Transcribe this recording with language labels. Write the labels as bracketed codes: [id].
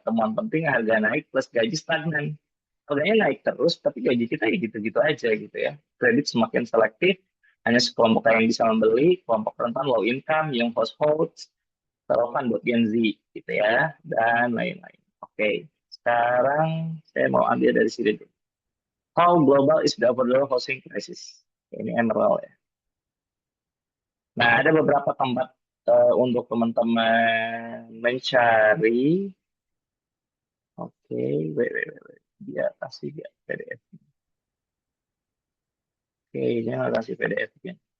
[id] Temuan penting harga naik plus gaji stagnan. Harganya naik terus, tapi gaji kita ya gitu-gitu aja gitu ya. Kredit semakin selektif, hanya sekelompok yang bisa membeli, kelompok rentan [en] low income, young households, [id] relevan buat Gen Z gitu ya, dan lain-lain. Oke, sekarang saya mau ambil dari sini dulu. [en] How global is the overall housing crisis? [id] Ini Emerald ya. Nah, ada beberapa tempat untuk teman-teman mencari. Oke, [en] wait. [id] Dia kasih dia PDF. Oke, dia nggak kasih PDF ya.